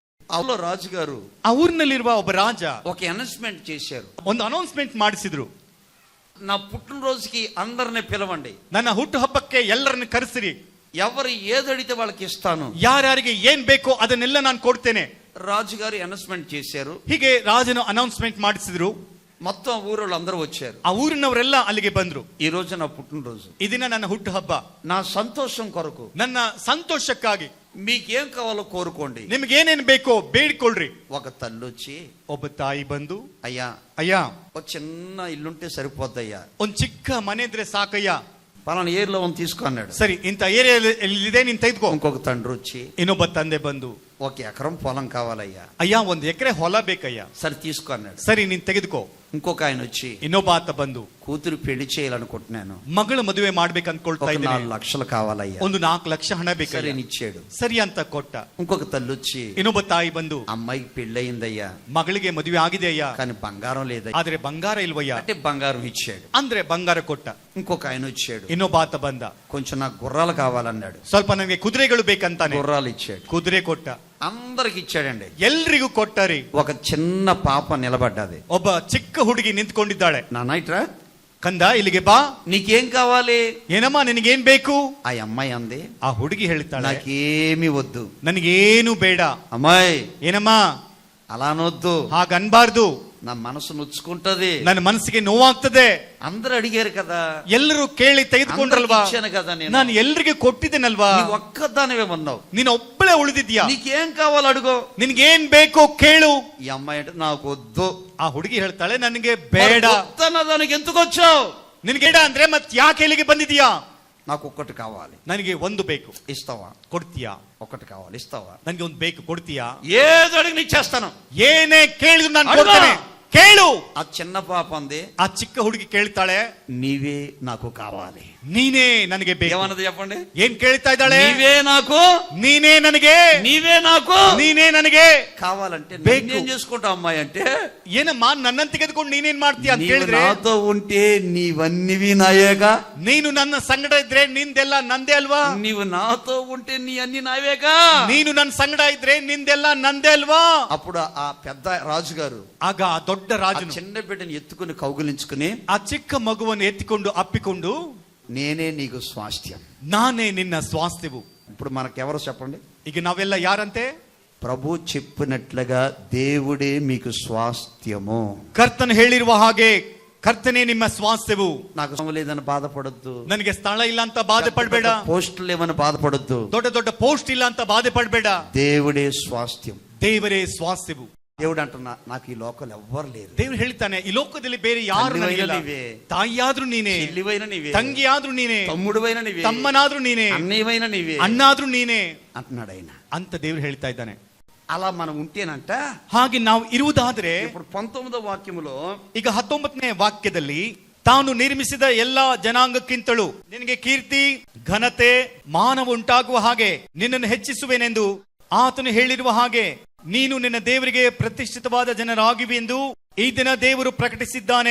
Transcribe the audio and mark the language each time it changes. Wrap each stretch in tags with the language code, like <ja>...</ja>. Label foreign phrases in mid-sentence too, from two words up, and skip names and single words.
<kn>ಅವಳು ರಾಜುಗಾರು ಆ ಊರಿನಲ್ಲಿರುವ ಒಬ್ಬ ರಾಜ</kn> <te>ఒక అనౌన్స్మెంట్ చేశారు.</te> <kn>ಒಂದು ಅನೌನ್ಸ್ಮೆಂಟ್ ಮಾಡಿಸಿದ್ರು.</kn> <te>నా పుట్టినరోజుకి అందరిని పిలవండి,</te> <kn>ನನ್ನ ಹುಟ್ಟು ಹಬ್ಬಕ್ಕೆ ಎಲ್ಲರನ್ನು ಕರೆಸಿರಿ,</kn> <te>ఎవరు ఏదడితే వాళ్ళకి ఇస్తాను,</te> <kn>ಯಾರ್ಯಾರಿಗೆ ಏನ್ ಬೇಕೋ ಅದನ್ನೆಲ್ಲ ನಾನು ಕೊಡ್ತೇನೆ.</kn> <te>రాజుగారు అనౌన్స్మెంట్ చేశారు.</te> <kn>ಹೀಗೆ ರಾಜನು ಅನೌನ್ಸ್ಮೆಂಟ್ ಮಾಡಿಸಿದ್ರು.</kn> <te>మొత్తం ఊరోళ్ళు అందరూ వచ్చారు.</te> <kn>ಆ ಊರಿನವರೆಲ್ಲ ಅಲ್ಲಿಗೆ ಬಂದ್ರು.</kn> <te>ఈ రోజు నా పుట్టినరోజు,</te> <kn>ಈ ದಿನ ನನ್ನ ಹುಟ್ಟು ಹಬ್ಬ.</kn> <te>నా సంతోషం కొరకు,</te> <kn>ನನ್ನ ಸಂತೋಷಕ್ಕಾಗಿ</kn> <te>మీకేం కావాలో కోరుకోండి,</te> <kn>ನಿಮ್ಗೆ ಏನೇನ್ ಬೇಕೋ ಬೇಡಿಕೊಳ್ಳ್ರಿ.</kn> <te>ఒక తల్లి వచ్చి</te> <kn>ಒಬ್ಬ ತಾಯಿ ಬಂದು,</kn> <te>అయ్యా</te> <kn>ಅಯ್ಯ</kn> <te>ఒక చిన్న ఇల్లుంటే సరిపోద్దయ్యా,</te> <kn>ಒಂದ್ ಚಿಕ್ಕ ಮನೆ ಇದ್ರೆ ಸಾಕಯ್ಯ,</kn> <te>పలానా ఏరియాలో ಒಂದು తీసుకో అన్నాడు.</te> <kn>ಸರಿ ಇಂಥ ಏರಿಯಾಲ್ಲಿದೆ ನೀನ್ ತೆಗೆದುಕೋ.</kn> <te>ఇంకొక తండ్రి వచ్చి</te> <kn>ಇನ್ನೊಬ್ಬ ತಂದೆ ಬಂದು,</kn> <te>1 ఎకరం పొలం కావాలయ్యా,</te> <kn>ಅಯ್ಯ 1 ಎಕರೆ ಹೊಲ ಬೇಕಯ್ಯ,</kn> <te>సరే తీసుకో అన్నాడు.</te> <kn>ಸರಿ ನೀನ್ ತೆಗೆದುಕೋ.</kn> <te>ఇంకొక ఆయన వచ్చి,</te> <kn>ಇನ್ನೊಬ್ಬ ಆತ ಬಂದು,</kn> <te>కూతురు పెళ్లి చేయాలనుకుంటున్నాను,</te> <kn>ಮಗಳ ಮದುವೆ ಮಾಡ್ಬೇಕು ಅನ್ಕೊಳ್ತಾ 4 ಇದ್ದೀನಿ,</kn> <te>లక్షలు కావాలయ్యా,</te> <kn>ಒಂದು 4 ಲಕ್ಷ ಹಣ</kn> <te>సరే</te> <kn>ಬೇಕಯ್ಯ,</kn> <te>ఇచ్చాడు.</te> <kn>ಸರಿ ಅಂತ ಕೊಟ್ಟ.</kn> <te>ఇంకొక తల్లి వచ్చి,</te> <kn>ಇನ್ನೊಬ್ಬ ತಾಯಿ ಬಂದು,</kn> <te>అమ్మాయికి పెళ్ళయిందయ్యా,</te> <kn>ಮಗಳಿಗೆ ಮದುವೆ ಆಗಿದೆ ಅಯ್ಯ,</kn> <te>కానీ బంగారం లేదయ్యా,</te> <kn>ಆದ್ರೆ ಬಂಗಾರ ಇಲ್ವಯ್ಯ,</kn> <te>అంటే బంగారం ఇచ్చాడు.</te> <kn>ಅಂದ್ರೆ ಬಂಗಾರ ಕೊಟ್ಟ.</kn> <te>ఇంకొక ఆయన వచ్చాడు,</te> <kn>ಇನ್ನೊಬ್ಬ ಆತ ಬಂದ,</kn> <te>కొంచెం నాకు గుర్రాలు కావాలన్నాడు,</te> <kn>ಸ್ವಲ್ಪ ನನಗೆ ಕುದುರೆಗಳು ಬೇಕಂತಾನೆ,</kn> <te>గుర్రాలు ఇచ్చాడు.</te> <kn>ಕುದುರೆ ಕೊಟ್ಟ.</kn> <te>అందరికి ఇచ్చాడండి.</te> <kn>ಎಲ್ರಿಗೂ ಕೊಟ್ಟರಿ.</kn> <te>ఒక చిన్న పాప నిలబడ్డది.</te> <kn>ಒಬ್ಬ ಚಿಕ್ಕ ಹುಡುಗಿ ನಿಂತ್ಕೊಂಡಿದ್ದಾಳೆ.</kn> <te>నాన్న ఇట్రా,</te> <kn>ಕಂದ ಇಲ್ಲಿಗೆ ಬಾ,</kn> <te>నీకేం కావాలి,</te> <kn>ಏನಮ್ಮ ನಿನಗೇನ್ ಬೇಕು?</kn> <te>ఆ అమ్మాయి అంది,</te> <kn>ಆ ಹುಡುಗಿ ಹೇಳ್ತಾಳೆ,</kn> <te>నాకేమీ వద్దు,</te> <kn>ನನಗೇನು ಬೇಡ.</kn> <te>అమ్మాయి</te> <kn>ಏನಮ್ಮ</kn> <te>అలా అనొద్దు,</te> <kn>ಹಾಗನ್ಬಾರ್ದು,</kn> <te>నా మనసు నొచ్చుకుంటది,</te> <kn>ನನ್ನ ಮನಸ್ಸಿಗೆ ನೋವಾಗ್ತದೆ.</kn> <te>అందరు అడిగారు కదా,</te> <kn>ಎಲ್ಲರೂ ಕೇಳಿ ತೆಗೆದುಕೊಂಡ್ರಲ್ವಾ,</kn> <te>అందరికి ఇచ్చాను కదా నేను,</te> <kn>ನಾನು ಎಲ್ರಿಗೂ ಕೊಟ್ಟಿದ್ದೇನಲ್ವಾ,</kn> <te>నీవు ఒక్కదానివే ఉన్నావు,</te> <kn>ನೀನು ಒಬ್ಬಳೇ ಉಳಿದಿದ್ಯಾ,</kn> <te>నీకేం కావాలి అడుగు,</te> <kn>ನಿನ್ಗೇನ್ ಬೇಕೋ ಕೇಳು.</kn> <te>ఈ అమ్మాయి అంటే నాకు వద్దు.</te> <kn>ಆ ಹುಡುಗಿ ಹೇಳ್ತಾಳೆ, ನನಗೆ ಬೇಡ.</kn> <te>దానికి ఎందుకు వచ్చావు,</te> <kn>ನಿನ್ಗೆ ಬೇಡ ಅಂದ್ರೆ ಮತ್ ಯಾಕೆ ಇಲ್ಲಿಗೆ ಬಂದಿದ್ಯಾ?</kn> <te>నాకు ఒక్కటి కావాలి,</te> <kn>ನನಗೆ ಒಂದು ಬೇಕು,</kn> <te>ఇస్తావా,</te> <kn>ಕೊಡ್ತೀಯಾ?</kn> <te>ఒకటి కావాలి, ఇస్తావా,</te> <kn>ನನಗೆ ಒಂದು ಬೇಕು, ಕೊಡ್ತೀಯಾ?</kn> <te>ఏది అడిగి నీ చేస్తాను,</te> <kn>ಏನೇ ಕೇಳಿದ್ರು ನಾನು ಅಡ್ಡ. ಕೊಡ್ತೇನೆ, ಕೇಳು.</kn> <te>ఆ చిన్న పాప అంది,</te> <kn>ಆ ಚಿಕ್ಕ ಹುಡುಗಿ ಕೇಳ್ತಾಳೆ,</kn> <te>నీవే నాకు కావాలి.</te> <kn>ನೀನೇ ನನಗೆ ಬೇಕು.</kn> <te>ఏమన్నది చెప్పండి,</te> <kn>ಏನ್ ಕೇಳ್ತಾ ಇದ್ದಾಳೆ?</kn> <te>నీవే నాకు,</te> <kn>ನೀನೇ ನನಗೆ,</kn> <te>నీవే నాకు</te> <kn>ನೀನೇ ನನಗೆ</kn> <te>కావాలంటే</te> <kn>ಬೇಕು.</kn> <te>నేనేం చేసుకుంటావు అమ్మాయి అంటే,</te> <kn>ಏನಮ್ಮ ನನ್ನನ್ನು ತೆಗೆದುಕೊಂಡು ನೀನೇನ್ ಮಾಡ್ತೀಯ ಅಂತ</kn> <te>నీవు</te> <kn>ಕೇಳಿದ್ರೆ,</kn> <te>నాతో ఉంటే నీవన్నీ నాయేగా,</te> <kn>ನೀನು ನನ್ನ ಸಂಗಡ ಇದ್ರೆ ನಿಂದೆಲ್ಲ ನಂದೇ ಅಲ್ವಾ,</kn> <te>నీవు నాతో ఉంటే నీ అన్ని నావేగా,</te> <kn>ನೀನು ನನ್ನ ಸಂಗಡ ಇದ್ರೆ ನಿಂದೆಲ್ಲ ನಂದೇ ಅಲ್ವಾ.</kn> <te>అప్పుడు ఆ పెద్ద రాజుగారు</te> <kn>ಆಗ ಆ ದೊಡ್ಡ</kn> <te>ఆ</te> <kn>ರಾಜನು</kn> <te>చిన్న బిడ్డని ఎత్తుకుని కౌగిలించుకుని,</te> <kn>ಆ ಚಿಕ್ಕ ಮಗುವನ್ನು ಎತ್ತಿಕೊಂಡು ಅಪ್ಪಿಕೊಂಡು,</kn> <te>నేనే నీకు స్వాస్థ్యం.</te> <kn>ನಾನೇ ನಿನ್ನ ಸ್ವಾಸ್ಥ್ಯವು.</kn> <te>ఇప్పుడు మనకెవరు చెప్పండి,</te> <kn>ಈಗ ನಾವೆಲ್ಲ ಯಾರಂತೆ?</kn> <te>ప్రభు చెప్పినట్లుగా దేవుడే మీకు స్వాస్థ్యము.</te> <kn>ಕರ್ತನು ಹೇಳಿರುವ ಹಾಗೆ ಕರ್ತನೇ ನಿಮ್ಮ ಸ್ವಾಸ್ಥ್ಯವು.</kn> <te>నాకు స్థలం లేదని బాధపడొద్దు,</te> <kn>ನನಗೆ ಸ್ಥಳ ಇಲ್ಲ ಅಂತ ಬಾಧೆ ಪಡಬೇಡ,</kn> <te>పోస్టులు లేవని బాధపడొద్దు,</te> <kn>ದೊಡ್ಡ ದೊಡ್ಡ ಪೋಸ್ಟ್ ಇಲ್ಲ ಅಂತ ಬಾಧೆ ಪಡಬೇಡ.</kn> <te>దేవుడే స్వాస్థ్యం.</te> <kn>ದೇವರೇ ಸ್ವಾಸ್ಥ್ಯವು.</kn> <te>దేవుడు అంటున్నా, నాకు ఈ లోకల్ ఎవ్వరు లేరు,</te> <kn>ದೇವರು ಹೇಳ್ತಾನೆ, ಈ ಲೋಕದಲ್ಲಿ ಬೇರೆ ಯಾರು ನನಗಿಲ್ಲ.</kn> <te>నీవే,</te> <kn>ತಾಯಿಯಾದ್ರೂ ನೀನೇ,</kn> <te>చెల్లివైన నీవే,</te> <kn>ತಂಗಿಯಾದ್ರೂ ನೀನೇ,</kn> <te>తమ్ముడువైన నీవే,</te> <kn>ತಮ್ಮನಾದ್ರೂ ನೀನೇ,</kn> <te>అన్నయ్యవైన నీవే</te> <kn>ಅಣ್ಣಾದ್ರೂ ನೀನೇ</kn> <te>అంటున్నాడు ఆయన.</te> <kn>ಅಂತ ದೇವರು ಹೇಳ್ತಾ ಇದ್ದಾನೆ.</kn> <te>అలా మనం ఉంటేనంట,</te> <kn>ಹಾಗೆ ನಾವು ಇರುವುದಾದ್ರೆ,</kn> <te>ఇప్పుడు 19వ వాక్యములో</te> <kn>ಈಗ 19ನೇ ವಾಕ್ಯದಲ್ಲಿ, ತಾನು ನಿರ್ಮಿಸಿದ ಎಲ್ಲಾ ಜನಾಂಗಕ್ಕಿಂತಲೂ ನಿನಗೆ ಕೀರ್ತಿ ಘನತೆ ಮಾನವ ಉಂಟಾಗುವ ಹಾಗೆ ನಿನ್ನನ್ನು ಹೆಚ್ಚಿಸುವೆನೆಂದು ಆತನು ಹೇಳಿರುವ ಹಾಗೆ ನೀನು ನಿನ್ನ ದೇವರಿಗೆ ಪ್ರತಿಷ್ಠಿತವಾದ ಜನರಾಗಿವೆ ಎಂದು ಈ ದಿನ ದೇವರು ಪ್ರಕಟಿಸಿದ್ದಾನೆ.</kn>